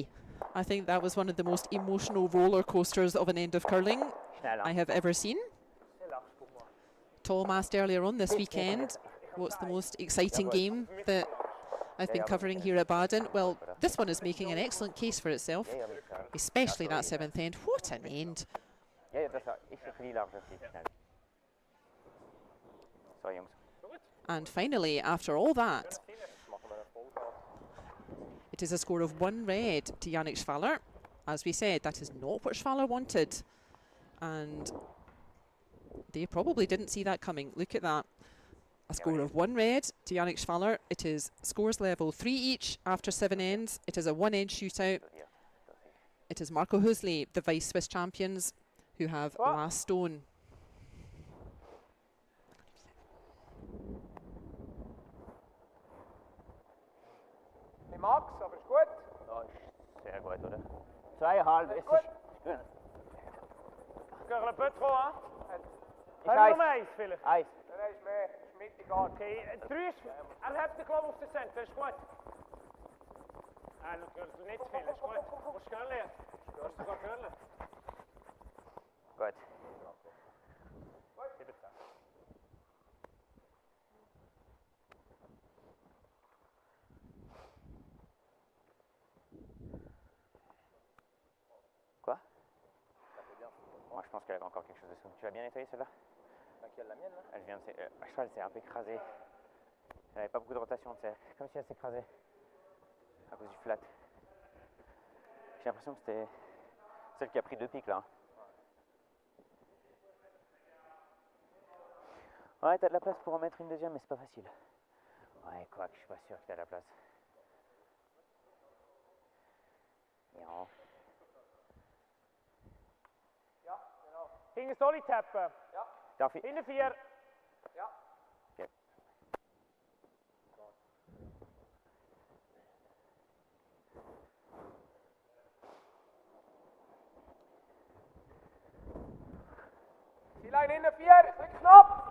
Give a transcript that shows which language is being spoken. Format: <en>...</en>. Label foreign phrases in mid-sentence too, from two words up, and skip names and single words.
<en>I think that was one of the most emotional roller coasters of an end of curling I have ever seen. Tom asked earlier on this weekend, what's the most exciting game that I've been covering here at Baden? Well, this one is making an excellent case for itself, especially that 7th end. What an end.</en> <de>Ja, ja, das ist ein bisschen wirklich schnell. So, Jungs.</de> <en>And finally, after all that, it is a score of 1 red to Yannick Schwaller. As we said, that is not what Schwaller wanted. And they probably didn't see that coming. Look at that. A score of 1 red to Yannick Schwaller. It is scores level 3 each after 7 ends. It is a 1-end shootout. It is Marco Hoesli, the vice Swiss champions, who have last stone.</en> <de>Ich mag's, aber ist gut. Ja, ist sehr gut, oder? 2,5. Es ist gut. Gehört ein</de> <fr>peu trop, hein?</fr> <de>Ist Haben wir noch eins vielleicht? Eins. Nein, ist mehr. Ist mittig. Okay, 3 ist... Er hat den Glaube auf den Center, ist gut. Du nicht zu viel, ist gut. Musst du curlen. Kannst du sogar curlen. Gut. 17.</de> <fr>Quoi? Moi, je pense qu'elle avait encore quelque chose dessous. Tu l'as bien nettoyé celle-là? Laquelle, la mienne là? Elle vient de je crois qu'elle s'est un peu écrasée. Elle n'avait pas beaucoup de rotation, tu sais. Comme si elle s'écrasait. À cause du flat. J'ai l'impression que c'était celle qui a pris 2 pics là. Ouais, t'as de la place pour en mettre une deuxième, mais c'est pas facile. Ouais, quoi que je suis pas sûr que t'as de la place.</fr> <de>Ja. Ja, genau. Gegen das Dolly tappen. Ja. Darf ich? Hinten 4. Ja. Okay. Die Line hinten 4. Drück knapp.</de>